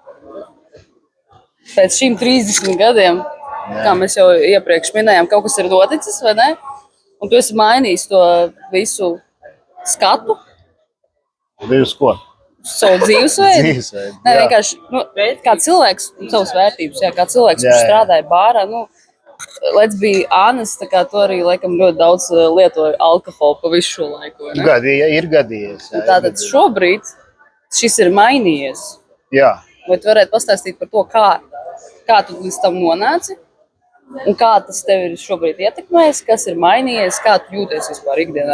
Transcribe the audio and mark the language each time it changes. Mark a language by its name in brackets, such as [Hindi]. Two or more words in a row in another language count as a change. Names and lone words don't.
[Latvian] Pēc šīm 30 gadiem, kā mēs jau iepriekš minējām, kaut kas ir noticis, vai ne? Un tu esi mainījis to visu skatu. Uz ko? Savu dzīvesveidu. Nē, vienkārši, kā cilvēks, savas vērtības, kā cilvēks, kurš strādāja bārā, [English] let's be honest, [Latvian] tā kā tu arī laikam ļoti daudz lietoji alkoholu pa visu šo laiku, vai ne? Ir gadījies. Tātad šobrīd šis ir mainījies. Jā. Vai tu varētu pastāstīt par to, kā tu līdz tam nonāci? Un kā tas tev ir šobrīd ietekmējis, kas ir mainījies, kā tu jūties vispār ikdienā?